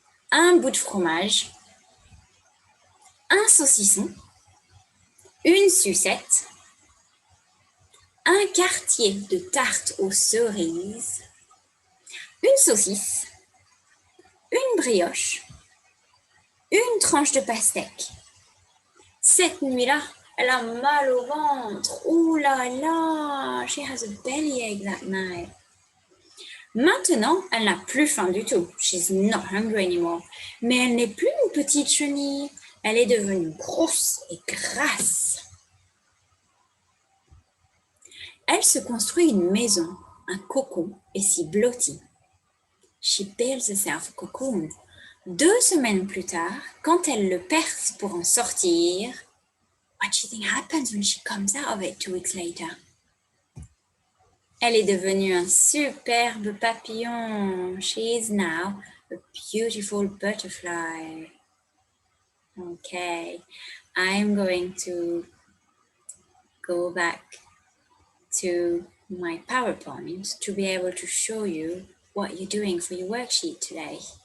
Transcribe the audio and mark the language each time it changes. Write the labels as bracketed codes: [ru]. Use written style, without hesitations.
[fr] un bout de fromage, un saucisson, une sucette, un quartier de tarte aux cerises, une saucisse, une brioche, une tranche de pastèque. Cette nuit-là, elle a mal au ventre. Ouh là là, [en] she has a bellyache that night. [fr] Maintenant, elle n'a plus faim du tout. [en] She's not hungry anymore. [fr] Mais elle n'est plus une petite chenille. Elle est devenue grosse et grasse. Elle se construit une maison, un cocon, et s'y blottit. [en] She builds herself a cocoon. [fr] 2 semaines plus tard, quand elle le perce pour en sortir, [en] what do you think happens when she comes out of it 2 weeks later? [fr] Elle est devenue un superbe papillon. [en] She is now a beautiful butterfly. Okay, I'm going to go back to my PowerPoint to be able to show you what you're doing for your worksheet today.